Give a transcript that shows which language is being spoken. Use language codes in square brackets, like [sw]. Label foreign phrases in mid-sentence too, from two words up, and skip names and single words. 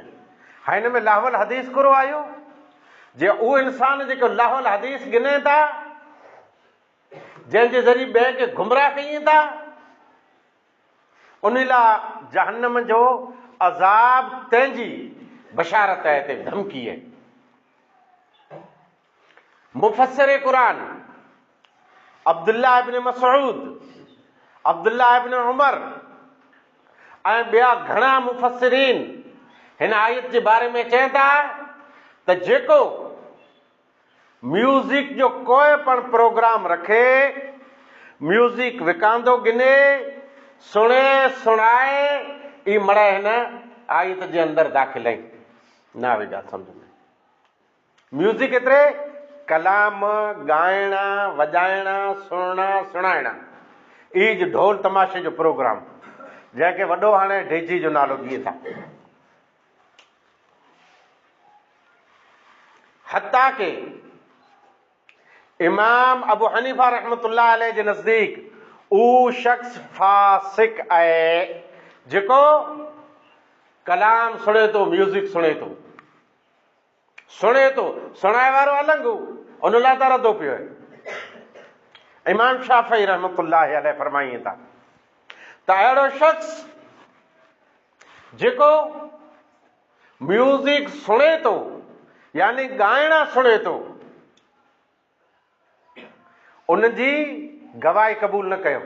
[sd] हाँ, हिन में [ar] لهو الحديث [sd] कुरो आयो जे उहो इंसान जेको [ar] لهو الحديث [sd] गिने था, जंहिंजे ज़रिए ॿिए खे गुमराह कयूं था, उन लाइ जहन्नम जो अज़ाब तंहिंजी बशारत आहे, हिते धमकी आहे। मुफ़स्सिर क़ुरान अब्दुल्लाह इब्न मसऊद, अब्दुल्लाह इब्न उमर ऐं ॿिया घणा मुफ़स्सिरीन हिन आयत जे बारे में चवनि था त जेको म्यूज़िक जो कोई पण प्रोग्राम रखे, म्यूज़िक विकांदो गिने, सुणे सुणाए, ई मड़ हिन आयत जे अंदरि दाख़िल आहिनि। न आवे ॻाल्हि सम्झ में। म्यूज़िक एतिरे कलाम ॻाइणा वॼाइणा सुणणा सुणाइणा, ई ढोल तमाशे जो प्रोग्राम, जंहिंखे वॾो हाणे डेजी जो नालो ॾिए था। हत्ता के इमाम अबू हनीफा [ar] رحمة الله عليه [sd] जे नज़दीक उहो शख्स फासिक आहे जेको कलाम सुणे थो, म्यूज़िक सुणे थो, सुणाए वारो अलॻि हो, उन लाइ त रदो पियो आहे। इमाम शाफ़ी [ar] رحمة الله عليه [sd] फरमाइनि था त अहिड़ो शख्स जेको म्यूज़िक सुणे थो यानी ॻाइणा सुणे थो, उनजी गवाही क़बूल न कयो।